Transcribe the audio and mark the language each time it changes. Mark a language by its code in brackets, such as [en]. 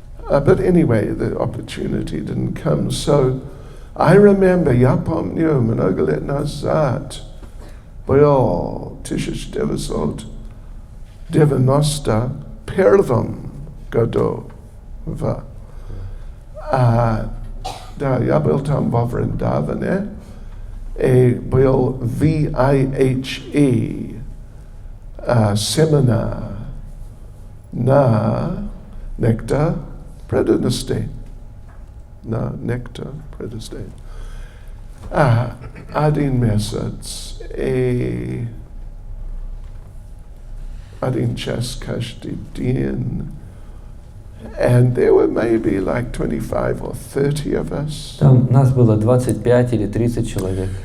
[en] But anyway, the opportunity didn't come. So I remember, [ru] я помню, много лет назад был 1991 году. Да, я был там во Вриндаване, и был VIHE семинар на нектар преданности. На нектар преданности. Один месяц, и один час каждый день. [en] And there were maybe like 25 or 30 of us. [ru] Там нас было 25 или 30 человек.